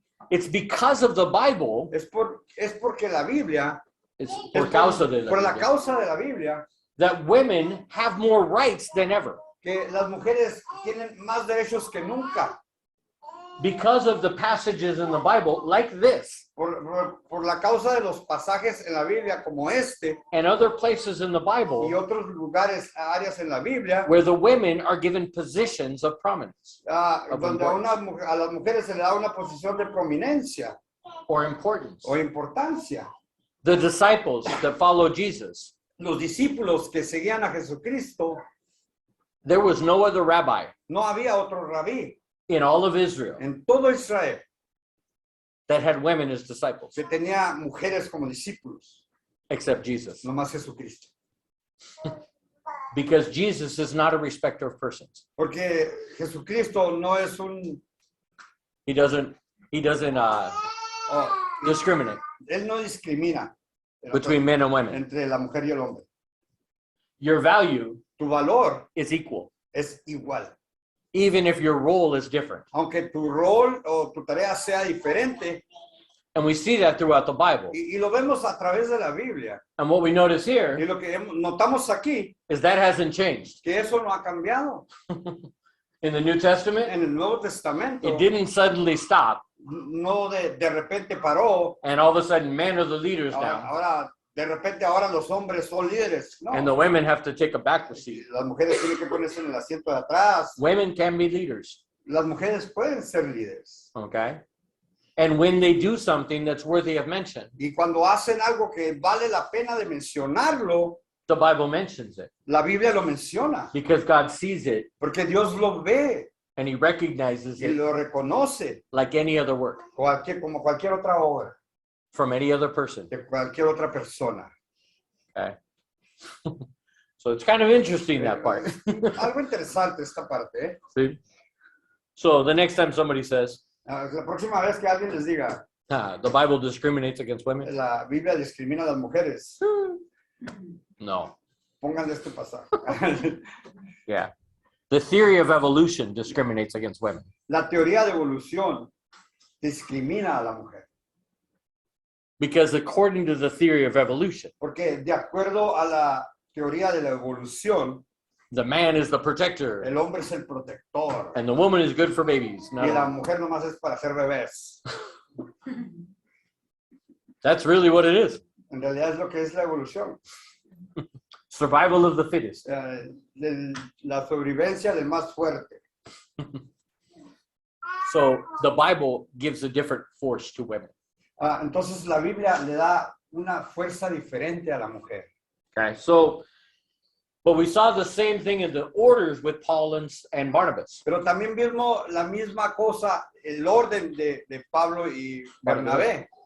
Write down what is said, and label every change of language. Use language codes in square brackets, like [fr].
[en] It's because of the Bible, [es] Es porque la Biblia, [en] it's [es] es por causa de por la la Biblia, causa de la Biblia, [en] that women have more rights than ever. [es] que las mujeres tienen más derechos que nunca. [en] Because of the passages in the Bible like this [es] Por la causa de los pasajes en la Biblia como este [en] and other places in the [es] y [en] Bible [es] otros lugares, áreas en la Biblia, [en] where the women are given positions of prominence [es] donde a las mujeres se le da una posición de prominencia [en] or importance. [es] o importancia. [en] The disciples that follow Jesus, [es] Los discípulos que seguían a Jesucristo, [en] there was no other rabbi [es] no había otro rabí [en] in all of Israel [es] en todo Israel [en] that had women as disciples [es] que tenía mujeres como discípulos, [en] except Jesus, [es] no más Jesucristo. [en] because Jesus is not a respecter of persons. [es] Porque Jesucristo no es [en] He doesn't oh, discriminate [es] él no discrimina [en] between men and women. [es] entre la mujer y el hombre. [en] your value [es] tu valor [en] is equal, [es] es igual. [en] even if your role is different. [es] Aunque tu rol o tu tarea sea diferente, [en] And we see that throughout the Bible. [es] y lo vemos a través de la Biblia. [en] And what we notice [es] Y [en] here [es] lo que notamos aquí, [en] is that hasn't changed. [es] que eso no ha cambiado. [en] In the New Testament, [es] En el Nuevo Testamento, [en] it didn't suddenly stop, [es] no de repente paró. [en] and all of a sudden men are the leaders now, [es] Ahora, de repente, ahora los hombres son líderes. [en] No, and the women have to take a back seat. [es] las mujeres tienen que ponerse en el asiento de atrás. [en] Women can be leaders, [es] Las mujeres pueden ser líderes. [en] okay? And when they do something that's worthy of mention, [es] Y cuando hacen algo que vale la pena de mencionarlo, [en] the Bible mentions it [es] la Biblia lo menciona. [en] because God sees it [es] Porque Dios lo ve [en] and he recognizes [es] y [en] it [es] lo reconoce [en] like any other work [es] como cualquier otra obra, [en] from any other person, [es] de cualquier otra persona. [en] okay? So it's kind of interesting, that part. [es] Algo interesante esta parte, ¿eh? [en] See? So the next time somebody says, [es] La próxima vez que alguien les diga, [en] the Bible discriminates against women, [es] la Biblia discrimina a las mujeres, [en] no. [es] pónganle este pasaje. [en] Yeah. The theory of evolution discriminates against women. [es] La teoría de evolución discrimina a la mujer. [en] Because according to the theory of evolution, [es] Porque de acuerdo a la teoría de la evolución, [en] the man is the protector [es] el hombre es el protector [en] and the woman is good for babies. [es] y la [en] No, [es] mujer nomás es para hacer bebés. [en] that's really what it is. [es] En realidad es lo que es la evolución. [en] Survival of the fittest. [es] La sobrevivencia del más fuerte. [en] So the Bible gives a different force to women. [es] Entonces la Biblia le da una fuerza diferente a la mujer. [en] Okay, so, but we saw the same thing in the orders with Paul and Barnabas. [es] Pero también vimos la misma cosa, el orden de Pablo y Bernabé.